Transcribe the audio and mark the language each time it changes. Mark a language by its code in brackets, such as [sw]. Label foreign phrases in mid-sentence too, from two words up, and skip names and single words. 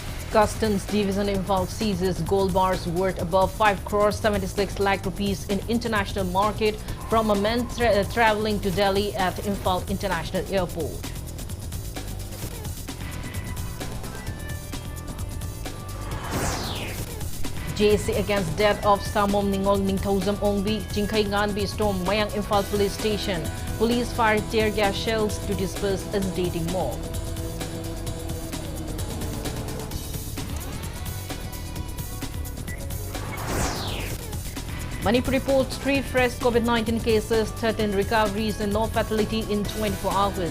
[en] Customs Division involved seizes gold bars worth above 5 crores 76 lakh rupees in international market from a man traveling to Delhi at Imphal International Airport. JC against death of Samom Ningol Ningthozam Ongbi, Jingkai Nganbi storm Mayang Imphal police station. Police fired tear gas shells to disperse agitating mob. Manipur reports 3 fresh COVID-19 cases, 13 recoveries and no fatality in 24 hours.